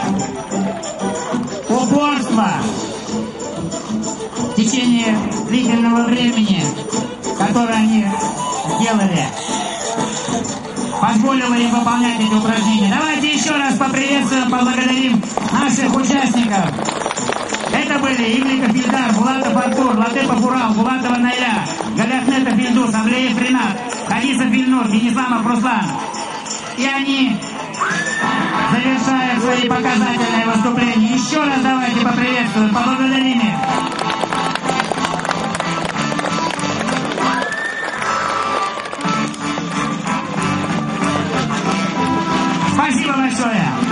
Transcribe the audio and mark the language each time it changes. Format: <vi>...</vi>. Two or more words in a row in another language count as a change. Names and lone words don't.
<ru>Упорство в течение длительного времени, которое они делали, позволило им выполнять эти упражнения. Давайте еще раз поприветствуем, поблагодарим наших участников. Это были Игликов Ильдар, Булатов Артур, Латыпов Урал, Булатова Найля, Галятнетов Ильдус, Андреев Ренат, Хадисов Ильнур, Денисламов Руслан. И они завершают свои показательные выступления. Еще раз давайте поприветствуем, поблагодарим их. Спасибо большое.</ru>